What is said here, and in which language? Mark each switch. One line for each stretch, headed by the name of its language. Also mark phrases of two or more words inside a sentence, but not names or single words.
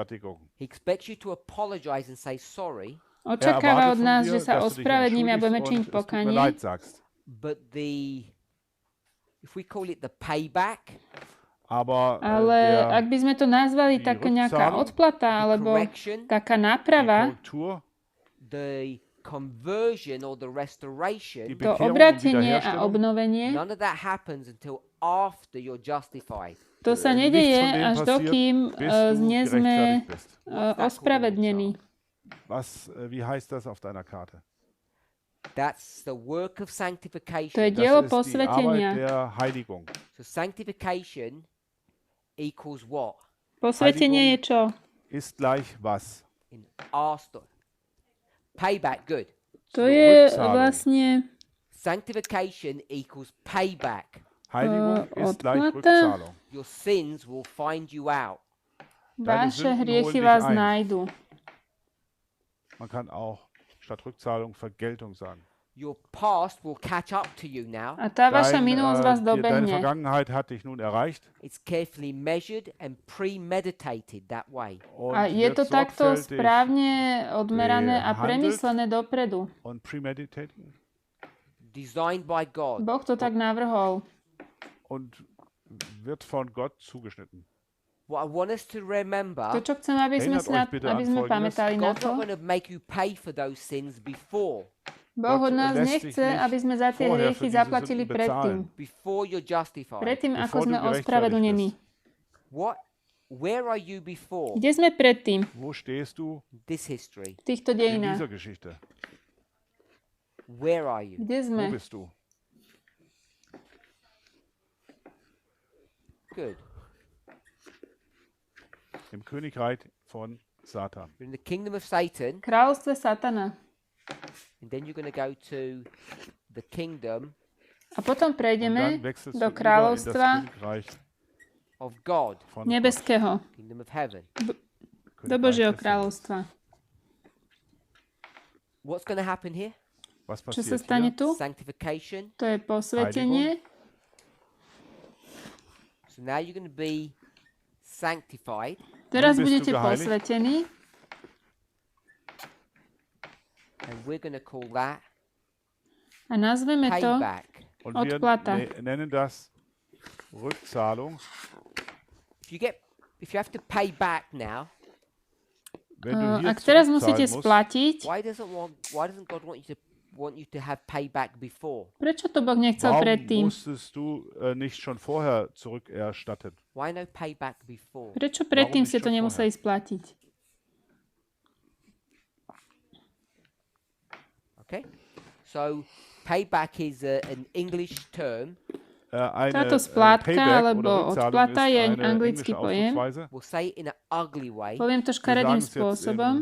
Slovak: Očakáva od nás, že sa ospravedlníme a budeme činiť pokanie. Ale ak by sme to nazvali taká nejaká odplata alebo taká náprava,
English: conversion or the restoration,
Slovak: to obrátenie a obnovenie,
English: none of that happens until after you're justified.
Slovak: To sa nedeje, až dokým nie sme ospravedlení.
German: Wie heißt das auf deiner Karte?
English: That's the work of sanctification.
Slovak: To je dielo posvetenia.
English: So sanctification equals what?
Slovak: Posvetenie je čo?
German: Ist gleich was?
English: In our story. Payback, good.
Slovak: To je vlastne
English: sanctification equals payback.
German: Heiligung ist gleich Rückzahlung.
English: Your sins will find you out.
Slovak: Vaše hriechy vás nájdu.
German: Man kann auch statt Rückzahlung Vergeltung sagen.
English: Your past will catch up to you now.
Slovak: A tá vaša minulosť vás dobehne.
German: Deine Vergangenheit hat dich nun erreicht.
English: It's carefully measured and premeditated that way.
Slovak: A je to takto správne odmerané a premyslené dopredu.
German: Und premeditated?
English: designed by God.
Slovak: Boh to tak navrhol.
German: Und wird von Gott zugeschnitten.
English: What I want us to remember,
Slovak: To, čo chcem, aby sme pamätali na
English: God's not
Slovak: to,
English: going to make you pay for those sins before.
Slovak: Boh od nás nechce, aby sme za tie hriechy zaplatili predtým.
English: Before you're justified.
Slovak: Predtým, ako sme ospravedlnení.
English: Where are you before?
Slovak: Kde sme predtým?
German: Wo stehst du
English: This history.
Slovak: V týchto
English: in
Slovak: dejinách.
German: dieser Geschichte?
English: Where are you?
Slovak: Kde sme?
German: Wo bist du?
English: Good.
German: Im Königreich von Satan.
English: You're in the kingdom of Satan,
Slovak: Kráľovstve Satana.
English: and then you're going to go to the kingdom
Slovak: A potom
German: Und
Slovak: prejdeme
German: dann wechselst
Slovak: do
German: du über in das
Slovak: kráľovstva
German: Königreich
English: of God,
German: von
Slovak: nebeského,
English: kingdom of heaven.
Slovak: do
German: Königreich
Slovak: Božieho
German: des Himmels.
Slovak: kráľovstva.
English: What's going to happen here?
German: Was
Slovak: Čo sa
German: passiert
Slovak: stane
German: hier?
Slovak: tu?
English: Sanctification.
Slovak: To je posvetenie.
English: So now you're going to be sanctified,
Slovak: Teraz
German: Nun bist
Slovak: budete
German: du geheiligt.
Slovak: posvetení
English: and we're going to call that
Slovak: a nazveme to
English: payback.
German: Und wir
Slovak: Odplata.
German: nennen das Rückzahlung.
English: If you have to pay back now,
German: Wenn du hier
Slovak: ak teraz musíte
German: zurückzahlen musst,
Slovak: splatiť,
English: why doesn't God want you to have payback before?
Slovak: prečo to Boh nechcel
German: warum
Slovak: predtým?
German: musstest du nicht schon vorher zurückerstatten?
English: Why no payback before?
Slovak: Prečo predtým
German: Warum
Slovak: ste to
German: nicht schon
Slovak: nemuseli splatiť?
English: Okay, so payback is an English term.
Slovak: Táto splátka alebo odplata je anglický pojem.
English: We'll say it in an ugly way.
Slovak: Poviem to škaredým spôsobom.